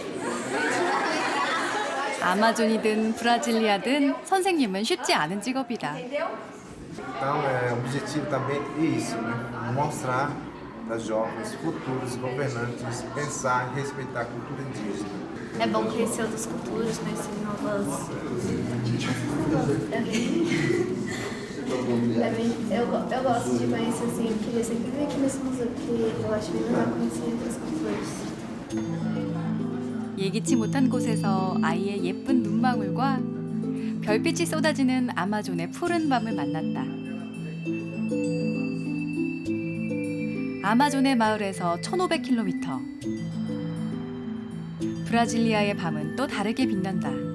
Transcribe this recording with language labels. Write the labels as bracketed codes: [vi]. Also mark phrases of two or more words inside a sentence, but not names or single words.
[ko] 아마존이든 브라질리아든 선생님은 쉽지 않은 직업이다. [pt] Entendeu? Então, o objetivo também é isso, né? Mostrar para jovens futuros governantes pensar e respeitar a cultura indígena. É bom conhecer outras culturas, conhecer novas. Eu gosto de conhecer, assim, queria sempre vir aqui nesse museu, porque eu acho bem legal conhecer outras culturas. [ko] 예기치 못한 곳에서 아이의 예쁜 눈망울과 별빛이 쏟아지는 아마존의 푸른 밤을 만났다. 아마존의 마을에서 1500km. 브라질리아의 밤은 또 다르게 빛난다.